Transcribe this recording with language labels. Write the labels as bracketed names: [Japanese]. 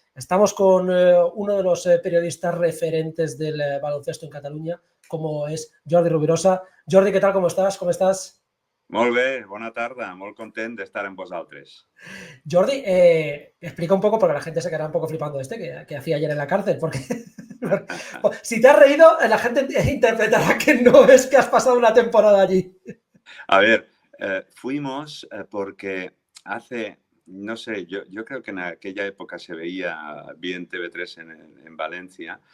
[Spanish] Estamos con uno de los periodistas referentes del baloncesto en Cataluña, como es Jordi Rovirosa. Jordi, ¿qué tal? ¿Cómo estás? ¿Cómo estás? [Catalan] Molt bé, bona tarda, molt content d'estar amb vosaltres. [Spanish] Jordi, explica un poco, porque la gente se quedará un poco flipando que hacía ayer en la cárcel, porque si te has reído, la gente interpretará que no es que has pasado una temporada allí. A ver, fuimos porque hace, no sé, yo creo que en aquella época se veía bien TV3 en Valencia.